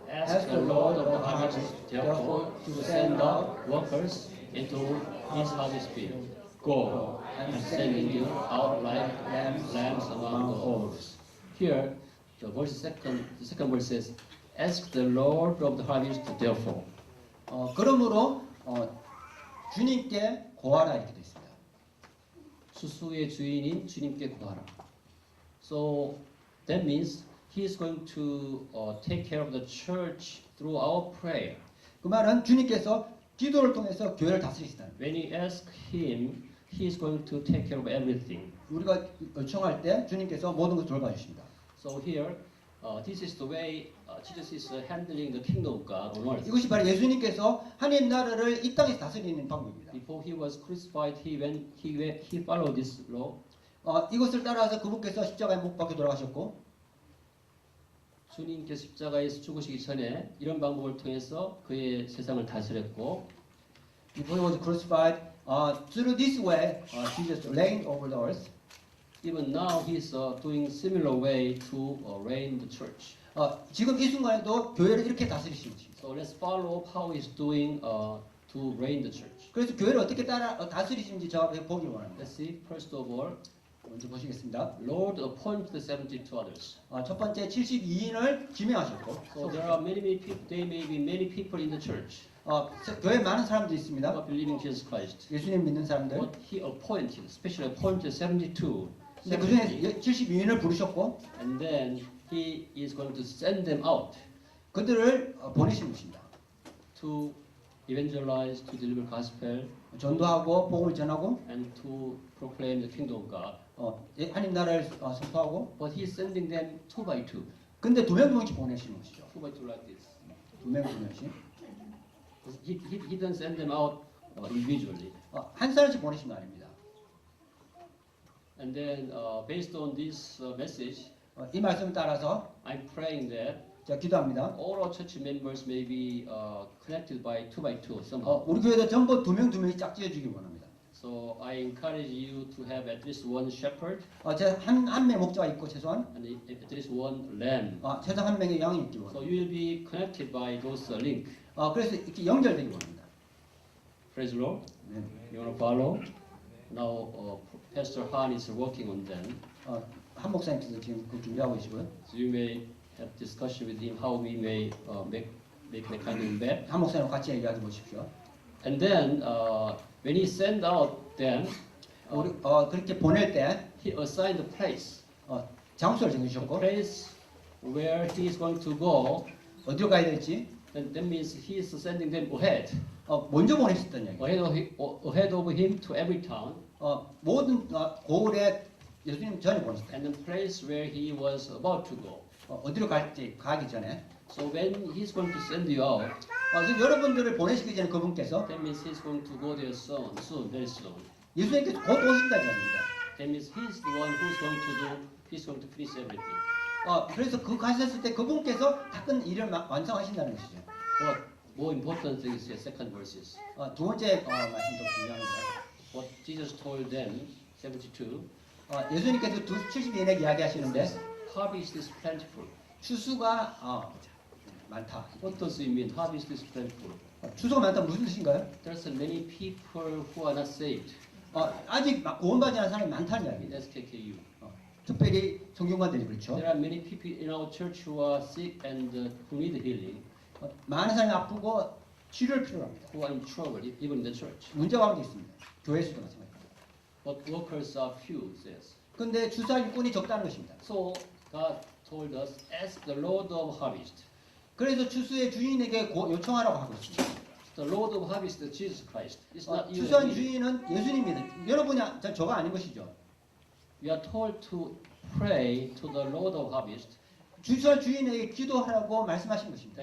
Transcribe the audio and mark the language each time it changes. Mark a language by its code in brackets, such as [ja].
[en] Ask the Lord of the harvest, therefore, to send out workers into his harvest field. Go, I'm sending you out like lambs among the wolves." Here, the second verse says, "Ask the Lord of the harvest, therefore." [ko] 그러므로 주님께 고하라 이렇게 되어 있습니다. 수수의 주인인 주님께 구하라. [en] So that means he is going to take care of the church through our prayer. [ko] 그 말은 주님께서 기도를 통해서 교회를 다스리시다는 거예요. [en] When you ask him, he is going to take care of everything. [ko] 우리가 요청할 때 주님께서 모든 것을 돌봐주십니다. [en] So here, this is the way Jesus is handling the kingdom of God on earth. [ko] 이것이 바로 예수님께서 하나님 나라를 이 땅에서 다스리는 방법입니다. [en] Before he was crucified, he followed this law. [ko] 이것을 따라서 그분께서 십자가에 못 박혀 돌아가셨고 주님께서 십자가에서 죽으시기 전에 이런 방법을 통해서 그의 세상을 다스렸고 [en] Before he was crucified, through this way, Jesus reigned over the earth. even now he's doing similar way to reign the church. [ko] 지금 이 순간에도 교회를 이렇게 다스리시는 것입니다. [en] So let's follow how he's doing to reign the church. [ko] 그래서 교회를 어떻게 다스리시는지 저와 보기 원합니다. [en] Let's see. First of all, [ko] 먼저 보시겠습니다. [en] Lord appointed the 72 others. [ko] 첫 번째 72인을 지명하셨고, [en] So there are many people. There may be many people in the church [ko] 교회에 많은 사람들이 [en] who [ko] 있습니다. [en] are believing Jesus Christ. [ko] 예수님 믿는 사람들. [en] But he appointed, especially appointed 72. [ko] 근데 그 중에 72인을 부르셨고, [en] And then he is going to send them out [ko] 그들을 보내신 것입니다. [en] to evangelize, to deliver gospel, [ko] 전도하고 복음을 전하고, [en] and to proclaim the kingdom of God. [ko] 하나님 나라를 선포하고. [en] But he is sending them two by two. [ko] 근데 두 명씩 보내시는 것이죠. [en] Two by two like this. [ko] 두 명씩. [en] He doesn't send them out individually. [ko] 한 사람씩 보내신 거 아닙니다. [en] And then based on this message, [ko] 이 말씀을 따라서 [en] I'm praying that [ko] 제가 기도합니다. [en] all our church members may be connected by two somehow. [ko] 우리 교회도 전부 두 명씩 짝지어주기 원합니다. [en] So I encourage you to have at least one shepherd [ko] 제가 한 명 목자가 있고 최소한 [en] and at least one lamb. [ko] 최소한 한 명의 양이 있기 [en] So [ko] 원합니다. [en] you will be connected by those link. [ko] 그래서 이렇게 연결되기 원합니다. [en] Praise the Lord. [ko] 네. [en] You want to follow? Now Pastor Han is working on them. [ko] 한 목사님께서 지금 그 준비하고 계시고요. [en] So you may have discussion with him how we may make the kind of back. [ko] 한 목사님 같이 얘기하지 보십시오. [en] And then when he sent out them, [ko] 우리 그렇게 보낼 때 [en] he assigned the place. [ko] 장소를 [en] The [ko] 정해주셨고 [en] place where he is going to go. [ko] 어디로 가야 될지 [en] And that means he is sending them ahead. [ko] 먼저 보내셨다는 얘기. [en] Ahead of him to every town. [ko] 모든 고을에 예수님 전에 보냈어요. [en] And the place where he was about to go. [ko] 어디로 갈지 가기 전에. [en] So when he's going to send you out, [ko] 그래서 여러분들을 보내시기 전에 그분께서 [en] that means he's going to go there soon, very soon. [ko] 예수님께서 곧 오신다는 얘기입니다. [en] That means he's the one who's going to finish everything. [ko] 그래서 그 가셨을 때 그분께서 다 끝 일을 완성하신다는 것이죠. [en] But more important thing is the second verses. [ko] 두 번째 말씀도 중요합니다. [en] What Jesus told them, 72, [ko] 예수님께서 70인에 이야기하시는데 [en] Harvest is plentiful. [ko] 추수가 많다. [en] What does it mean? Harvest is plentiful. [ko] 추수가 많다 무슨 뜻인가요? [en] There's many people who are not saved. [ko] 아직 구원받지 않은 사람이 많다는 이야기입니다. [en] SKKU. [ko] 특별히 성경관들이 그렇죠. [en] There are many people in our church who are sick and who need healing, [ko] 많은 사람이 아프고 치료를 필요로 합니다. [en] who are in trouble, even in the church. [ko] 문제가 가운데 있습니다. 교회에서도 마찬가지입니다. [en] But workers are few, it says. [ko] 그런데 주사할 일꾼이 적다는 것입니다. [en] So God told us, ask the Lord of harvest. [ko] 그래서 추수의 주인에게 요청하라고 하고 있습니다. [en] The Lord of harvest is Jesus Christ. It's not you. [ko] 추수한 [en] and me. [ko] 주인은 예수님입니다. 여러분이 저가 아닌 것이죠. [en] We are told to pray to the Lord of harvest [ko] 추수한 주인에게 기도하라고 말씀하신 것입니다.